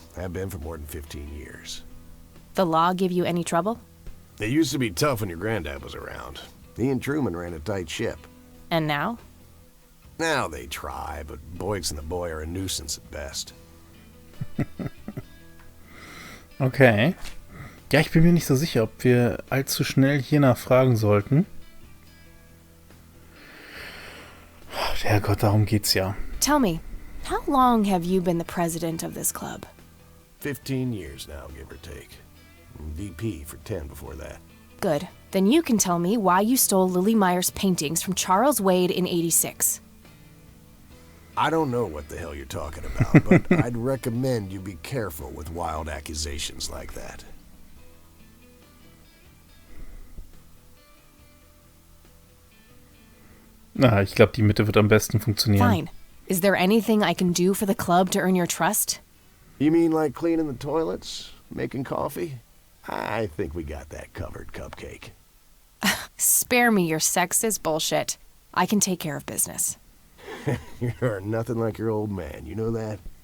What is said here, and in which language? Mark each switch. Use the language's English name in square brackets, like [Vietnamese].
[English] Have been for more than 15 years. The law give you any trouble? It used to be tough when your granddad was around. He and Truman ran a tight ship. And now? Now they try, but Boyks and the boy are a nuisance at best. Okay. [German] Ja, ich bin mir nicht so sicher, ob wir allzu schnell hier nachfragen sollten. Herrgott, darum geht's ja. [English] Tell me, how long have you been the president of this club? 15 years now, give or take. VP for 10 before that. Good. Then you can tell me why you stole Lily Meyer's paintings from Charles Wade in '86. I don't know what the hell you're talking about, but I'd recommend you be careful with wild accusations like that. [German] Na, ich glaube, die Mitte wird am besten funktionieren. [English] Fine. Is there anything I can do for the club to earn your trust? You mean like cleaning the toilets? Making coffee? I think we got that covered, Cupcake. Spare me your sexist bullshit. I can take care of business. You're nothing like your old man, you know that?